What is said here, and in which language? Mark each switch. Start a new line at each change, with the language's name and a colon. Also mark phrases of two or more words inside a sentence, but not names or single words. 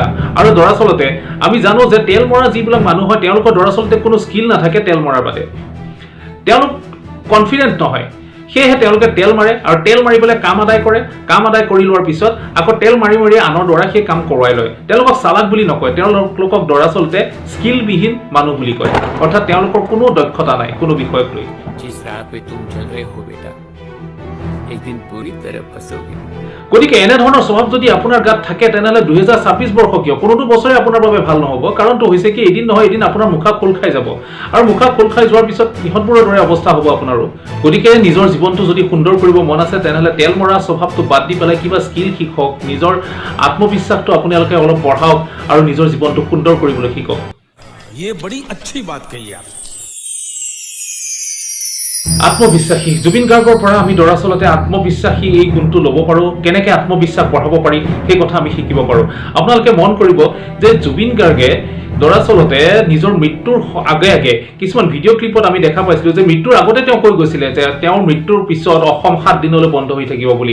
Assamese: আৰু দৰাচলতে আমি জানো যে তেল মৰা যিবিলাক মানুহ হয় তেওঁলোকৰ দৰাচলতে কোনো স্কিল নাথাকে তেল মৰাৰ বাদে, তেওঁলোক কনফিডেণ্ট নহয়, সেয়েহে তেওঁলোকে তেল মাৰে আৰু তেল মাৰি পেলাই কাম আদায় কৰে। কাম আদায় কৰি লোৱাৰ পিছত আকৌ তেল মাৰি মাৰি আনৰ দ্বাৰা সেই কাম কৰোৱাই লয়। তেওঁলোকক চালাক বুলি নকয়, তেওঁলোকক দৰাচলতে স্কিলবিহীন মানুহ বুলি কয়, অৰ্থাৎ তেওঁলোকৰ কোনো দক্ষতা নাই কোনো বিষয়ক লৈ।
Hindi: जिस राह पे तुम चल रहे हो बेटा, एक दिन पूरी तरह फंसोगे।
Assamese: গতিকে এনেধৰণৰ স্বভাৱ যদি আপোনাৰ গাত থাকে তেনেহ'লে 2026 বৰ্ষ কিয় কোনোটো বছৰে আপোনাৰ বাবে ভাল নহ'ব। কাৰণটো হৈছে কি এদিন নহয় এদিন আপোনাৰ মুখা খোল খাই যাব, আৰু মুখা খোল খাই যোৱাৰ পিছত ইহঁতবোৰৰ দৰে অৱস্থা হ'ব আপোনাৰো। গতিকে নিজৰ জীৱনটো যদি সুন্দৰ কৰিব মন আছে তেনেহ'লে তেল মৰা স্বভাৱটো বাদ দি পেলাই কিবা স্কিল শিকক, নিজৰ আত্মবিশ্বাসটো আপোনালোকে অলপ বঢ়াওক আৰু নিজৰ জীৱনটো সুন্দৰ কৰিবলৈ শিকক।
Hindi: ये बड़ी अच्छी बात कही आप।
Assamese: আত্মবিশ্বাসী জুবিন গাৰ্গৰ পৰা আমি দৰাচলতে আত্মবিশ্বাসী এই গুণটো ল'ব পাৰোঁ। কেনেকৈ আত্মবিশ্বাস বঢ়াব পাৰি সেই কথা আমি শিকিব পাৰোঁ। আপোনালোকে মন কৰিব যে জুবিন গাৰ্গে দৰাচলতে নিজৰ মৃত্যুৰ আগে আগে কিছুমান ভিডিঅ' ক্লিপত আমি দেখা পাইছিলোঁ যে মৃত্যুৰ আগতে তেওঁ কৈ গৈছিলে যে তেওঁৰ মৃত্যুৰ পিছত অসম 7 দিনলৈ বন্ধ হৈ থাকিব বুলি।